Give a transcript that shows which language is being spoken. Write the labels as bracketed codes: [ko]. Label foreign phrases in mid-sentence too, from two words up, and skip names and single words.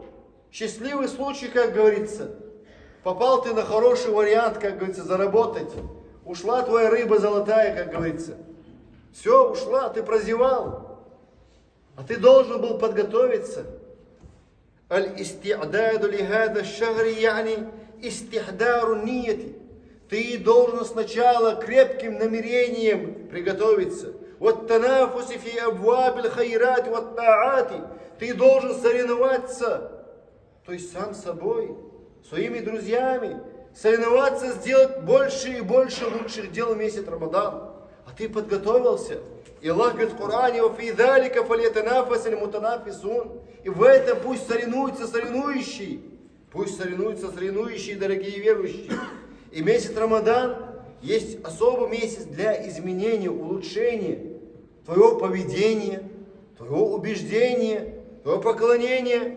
[ru] Счастливый случай, как говорится. Попал ты на хороший вариант, как говорится, заработать. Ушла твоя рыба золотая, как говорится. Все, ушла, ты прозевал. А ты должен был подготовиться. [ar] الاستعداد لهذا الشهر يعني استحضار النية. [ru] Ты должен сначала крепким намерением приготовиться. [ar] والتنافس في أبواب الخيرات والطاعات. [ru] Ты должен соревноваться, то есть сам собой, своими друзьями, соревноваться, сделать больше и больше лучших дел в месяц Рамадан. А ты подготовился. И Аллах говорит в Коране: [ar] «في ذلك فليتنافس المتنافسون». [ru] И в этом пусть соревнуются соревнующие. Пусть соревнуются соревнующие, дорогие верующие. И месяц Рамадан есть особый месяц для изменения, улучшения твоего поведения, твоего убеждения, твоего поклонения.